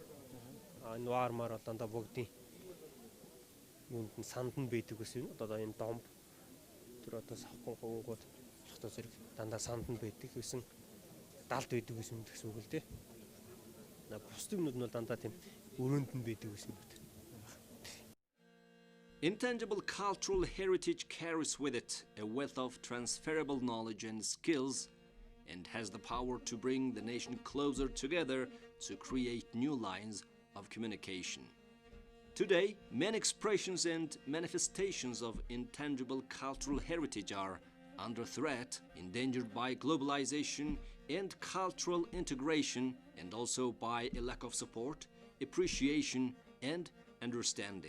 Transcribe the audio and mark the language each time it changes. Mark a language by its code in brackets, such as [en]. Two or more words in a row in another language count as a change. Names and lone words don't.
[mn] Энэ ваар маар бол дандаа богдын юунд нь санд нь байдаг гэсэн одоо энэ домб тэр одоо савхан хөвгүүд болохтой зэрэг дандаа санд нь байдаг гэсэн далд байдаг гэсэн гэсэн үг л дээ. Бусд юмнууд нь бол дандаа тийм өрөөнд нь байдаг гэсэн үг. [en] Intangible cultural heritage carries with it a wealth of transferable knowledge and skills and has the power to bring the nation closer together to create new lines of communication. Today, many expressions and manifestations of intangible cultural heritage are under threat, endangered by globalization and cultural integration, and also by a lack of support, appreciation, and understanding.